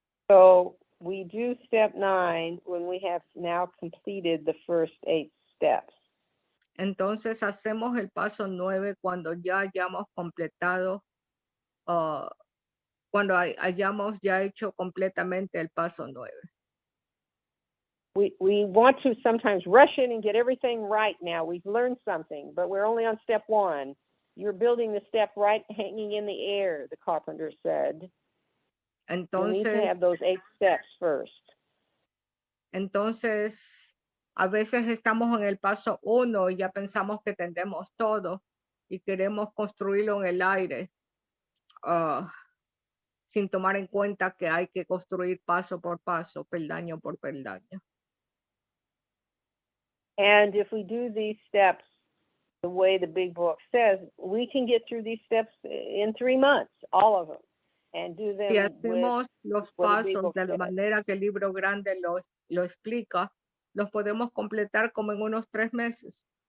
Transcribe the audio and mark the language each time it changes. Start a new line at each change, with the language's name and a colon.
English: So we do step 9 when we have now completed the first 8 steps.
Spanish: Entonces hacemos el paso 9 cuando ya hayamos completado, cuando hayamos ya hecho completamente el paso 9.
English: We want to sometimes rush in and get everything right now. We've learned something, but we're only on step 1. You're building the step right hanging in the air, the carpenter said.
Spanish: Entonces,
English: you need to have those 8 steps first.
Spanish: Entonces, a veces estamos en el paso 1 y ya pensamos que entendemos todo y queremos construirlo en el aire, sin tomar en cuenta que hay que construir paso por paso, peldaño por peldaño.
English: And if we do these steps the way the big book says, we can get through these steps in 3 months, all of them, and do them.
Spanish: Si hacemos los pasos de la manera que el libro grande lo explica, los podemos completar como en unos 3 meses.